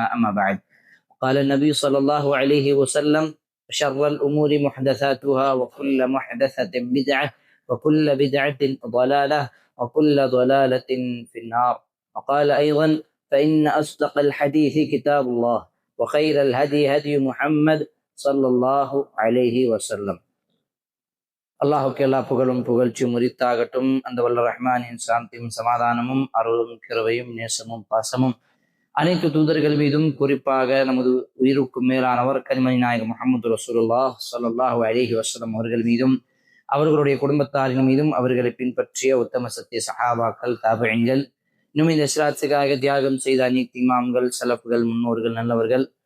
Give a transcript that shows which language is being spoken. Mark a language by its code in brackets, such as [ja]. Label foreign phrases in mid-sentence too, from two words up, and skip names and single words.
[ar] أما بعد، قال النبي صلى الله عليه وسلم: شر الأمور محدثاتها وكل محدثة بدعة وكل بدعة ضلالة وكل ضلالة في النار. وقال أيضا: فإن أصدق الحديث كتاب الله وخير الهدي هدي محمد صلى الله عليه وسلم. [ta] அல்லாஹுக்கு எல்லா புகழும் புகழ்ச்சியும் உரித்தாகட்டும். அந்த வல்ல ரஹ்மானின் சாந்தியும் சமாதானமும் அருளும் கிருபையும் நேசமும் பாசமும் அனைத்து தூதர்கள் மீதும், குறிப்பாக நமது உயிருக்கும் மேலானவர் கரிமணி நாயகம் முஹம்மது [ar] رسول الله صلى الله عليه وسلم [ta] அவர்கள் மீதும், அவர்களுடைய குடும்பத்தாரின் மீதும், அவர்களை பின்பற்றிய உத்தம சத்திய சஹாபாக்கள், தாபிஈன்கள், இன்னும் இந்த இஸ்லாத்துக்காக தியாகம் செய்த அனைத்து இமாம்கள், சலஃப்கள், முன்னோர்கள், நல்லவர்கள்,